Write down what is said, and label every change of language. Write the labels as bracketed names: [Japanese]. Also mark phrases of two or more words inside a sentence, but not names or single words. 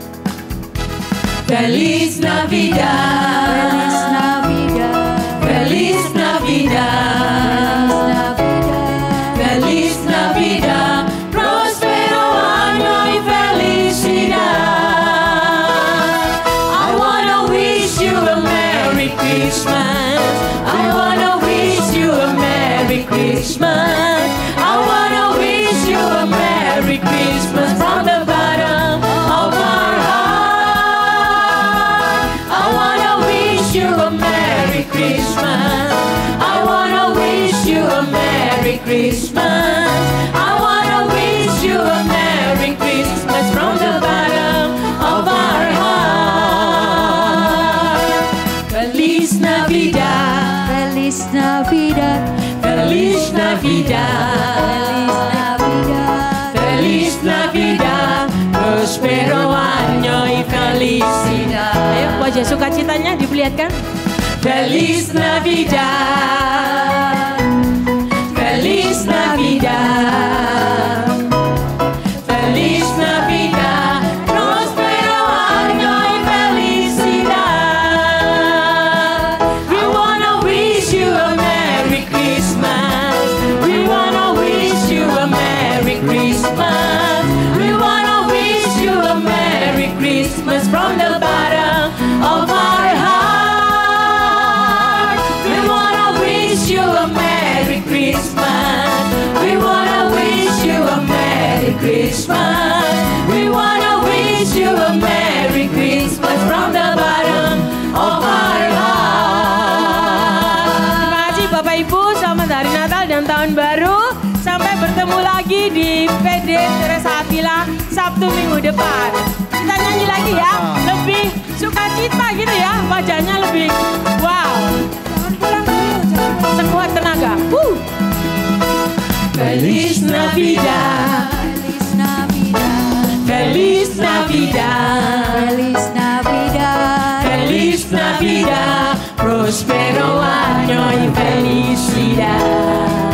[Spanish] Feliz Navidad, Feliz Navidad, Feliz Navidad, Feliz Navidad, próspero año y felicidad. [English] I wanna wish you a Merry Christmas. I wanna wish you a Merry Christmas. I wanna wish you a Merry Christmas from the bottom of our heart. I wanna wish you a Merry Christmas. I wanna wish you a Merry Christmas. I wanna wish you a Merry Christmas from the bottom of our heart. [Spanish] Feliz Navidad, Feliz Navidad, Feliz Navidad, Feliz Navidad, próspero año y felicidad. [Indonesian] Ayo wajah sukacitanya diperlihatkan. [Spanish] Feliz Navidad, Feliz Navidad, Feliz Navidad, próspero año y felicidad. [English] We wanna wish you a Merry Christmas. We wanna wish you a Merry Christmas. We wanna wish you a Merry Christmas from the bottom of our heart. We wanna wish you a Merry Christmas. We wanna wish you a Merry Christmas. We wanna wish you a Merry Christmas from the bottom of our heart. [Indonesian] Terima kasih Bapak Ibu, selamat Hari Natal dan Tahun Baru. Sampai bertemu lagi di PD Teresa Avila Sabtu minggu depan. Kita nyanyi lagi ya, lebih sukacita gitu ya, wajahnya lebih wow. Jangan pulang dulu, sekuat tenaga. [Spanish] Feliz Navidad, Feliz Navidad, Feliz Navidad, Feliz Navidad, Feliz Navidad, próspero año y felicidad.